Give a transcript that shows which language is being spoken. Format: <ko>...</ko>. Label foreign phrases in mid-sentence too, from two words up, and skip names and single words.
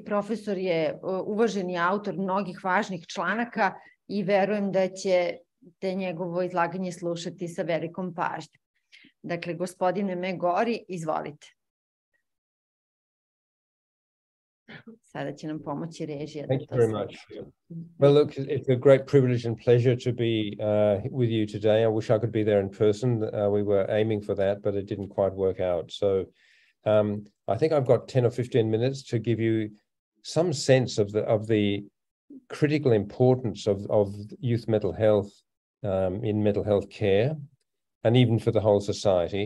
<sr>Profesor je uvaženi autor mnogih važnih članaka i verujem da ćete njegovo izlaganje slušati sa velikom pažnjom. Dakle, gospodine Megori, izvolite. Sada će nam pomoći režija.</sr> <en>Thank you very much. Well, look, it's a great privilege and pleasure to be with you today. I wish I could be there in person. We were aiming for that, but it didn't quite work out. So I think I've got 10 or 15 minutes to give you some sense of the critical importance of youth mental health in mental health care, and even for the whole society.</en>